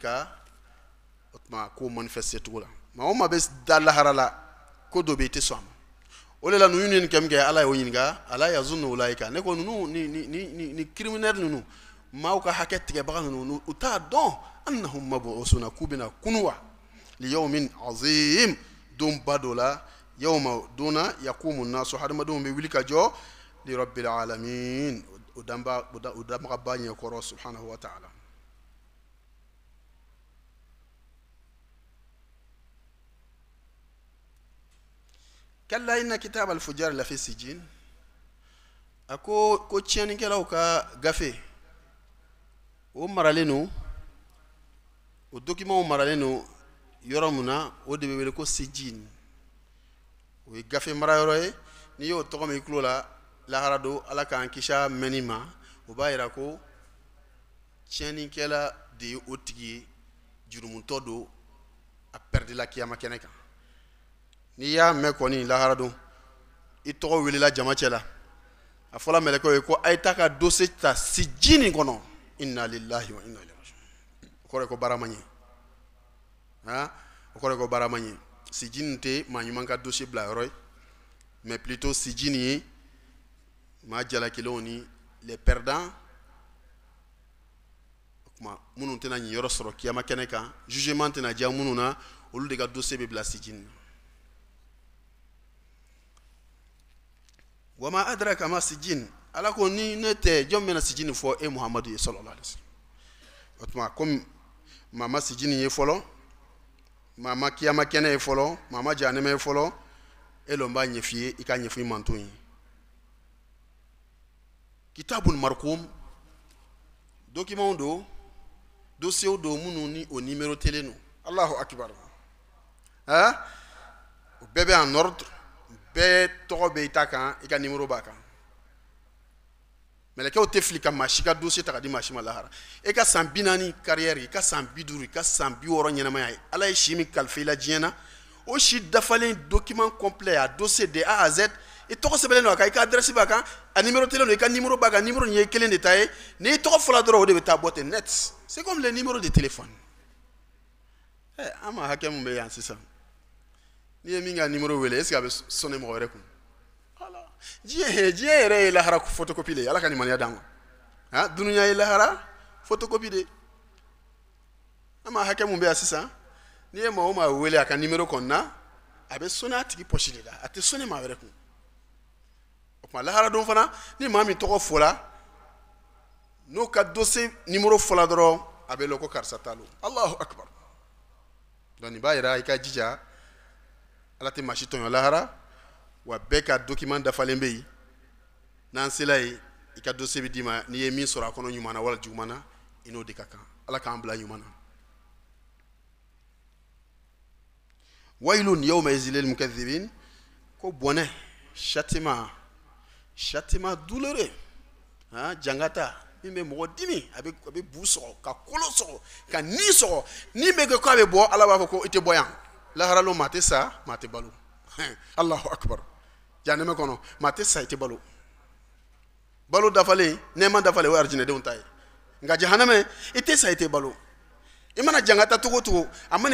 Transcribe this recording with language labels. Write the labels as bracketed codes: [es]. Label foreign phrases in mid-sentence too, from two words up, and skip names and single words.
[bm] ka o tuma k'o manifester cogo la maa o maa bɛ da lahara la ko dɔ bɛ i tɛ sɔn a ma o de la ninnu ye nin kɛ min kɛ ala y'o ɲininka [ar] ألا يظن أولئك [bm] ne ko ninnu ni criminel ninnu maaw ka hakɛ tigɛbaga ninnu u t'a dɔn [ar] أنهم مبعوثون [bm] k'u bɛna kunu wa [ar] ليوم عظيم [bm] donba dɔ la [ar] يوم يقوم الناس [bm] hadamadenw bɛ wuli ka jɔ [ar] لرب العالمين [bm] o danbagaba ɲɛkɔrɔ [ar] سبحانه وتعالى كلا إن كتاب الفجار لفي سجين [bm] a ko tiɲɛnikɛlaw ka gafe o maralen don o document maralen don yɔrɔ mun na o de bɛ wele ko sijin o ye gafe mara yɔrɔ ye n'i y'o tɔgɔ min i tulo la lahara don ala k'an kisi a mɛnni ma o b'a yira ko tiɲɛnikɛla de ye o tigi ye jurumutɔ don a pɛridila kiyama kɛnɛ kan n'i y'a mɛn kɔni lahara don i tɔgɔ welela jama cɛ la a fɔla mɛlɛkɛw ye ko a ye taa ka dossier ta sijini kɔnɔ [ar] إنا لله وإنا إليه راجعون [bm] o kɔrɔ ye ko baara ma ɲɛ o kɔrɔ ye ko baara ma ɲɛ sijini tɛ maa ɲuman ka dossier bila yɔrɔ ye [fr] mais plutôt [bm] sijini ye maa jalakilenw ni [fr] les perdants [bm] o kuma minnu tɛna ɲi yɔrɔ sɔrɔ kiyama kɛnɛ kan jugement tɛna diya minnu na olu de ka dossier bɛ bila sijini na [ar] وما أدراك ما سجين [bm] ala ko ni ne tɛ jɔn bɛna sijini fɔ e muhamadu ye [ar] صلى الله عليه وسلم [bm] o tuma comme mama sijini ye fɔlɔ mama kiyama kɛnɛ ye fɔlɔ mama jahanɛmɛ ye fɔlɔ e lɔn b'a ɲɛf'i ye i ka ɲɛfɔ i manto ye [ar] كتاب مرقوم [bm] document do dossier do minnu ni o numéro telen no [ar] الله أكبر [bm] o bɛɛ bɛ [fr] en ordre [bm] bɛɛ tɔgɔ bɛ i ta kan i ka numéro b'a kan mɛlɛkɛw tɛ fili ka maa si ka dossier ta ka di maa si ma lahara e ka san 40 carrière i ka san 50 i ka san 60 ɲɛnamaya ye ala ye si min kalifa i la diɲɛ na o si dafalen [fr] document complet [bm] a [fr] dossier de A à Z [bm] i tɔgɔ sɛbɛnlen don a kan i ka adresse b'a kan a numéro telen don i ka numéro b'a kan numéro nin ye kelen de ta ye ni i tɔgɔ fɔla dɔrɔn o de bɛ taa bɔ ten net [fr] c'est comme les numéros de téléphone [bm] an ma hakɛ mun bɛ yan sisan n'i ye min ka numéro wele [fr] est-ce que [bm] a bɛ sonner mɔgɔ wɛrɛ kun diɲɛ yɛrɛ ye lahara photocopie de ye ala ka nimaniya d'an ma dunuya ye lahara photocopie de an ma hakɛ mun bɛ yan sisan n'i ye maa o maa wele a ka numéro kɔnɔna a bɛ sonner a tigi poche de la a tɛ sonner maa wɛrɛ kun o tuma lahara don fana ni maa min tɔgɔ fɔla n'o ka dossier numéro fɔla dɔrɔn a bɛ lɔn ko karisa ta lo [ar] الله أكبر [bm] donc nin b'a yira i ka jija ala tɛ maa si tɔɲɔ lahara wa bɛɛ ka document dafalen bɛ yen n'an sela yen i ka dossier bɛ d'i ma n'i ye min sɔrɔ a kɔnɔ ɲuman na wala juguman na i n'o de ka kan ala k'an bila ɲuman na [ar] ويل يومئذ للمكذبين [bm] ko bɔnɛ [fr] châtiment douloureux [bm] jangata min bɛ mɔgɔ dimi a bɛ bu sɔgɔ ka kolo sɔgɔ ka ni sɔgɔ ni bɛ kɛ ko a bɛ bɔ ala b'a fɔ ko i tɛ bɔ yan lahara lo maa tɛ sa maa tɛ balo [ar] الله أكبر [bm] jahanɛmɛ kɔnɔ maa tɛ sa i tɛ balo balo dafalen nɛɛma dafalen o ye arijinɛdenw ta ye nka jahanɛmɛ i tɛ sa i tɛ balo i mana jangata cogo o cogo a mana